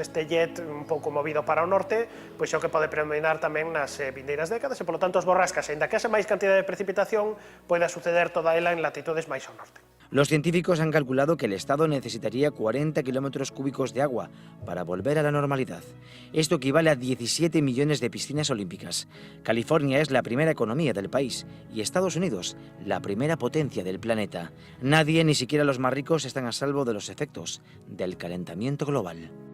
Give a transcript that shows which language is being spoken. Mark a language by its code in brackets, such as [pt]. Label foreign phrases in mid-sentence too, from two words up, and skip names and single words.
[gl] Este jet un pouco movido para o norte, é o que pode predominar tamén nas vindeiras décadas e, polo tanto, as borrascas, ainda que haxa máis cantidad de precipitación, pode suceder toda ela en latitudes máis ao norte. [es] Los científicos han calculado que el Estado necesitaría 40 kilómetros cúbicos de agua para volver a la normalidad. Esto equivale a 17 millones de piscinas olímpicas. California es la primera economía del país y Estados Unidos la primera potencia del planeta. Nadie, ni siquiera los más ricos, están a salvo de los efectos del calentamiento global.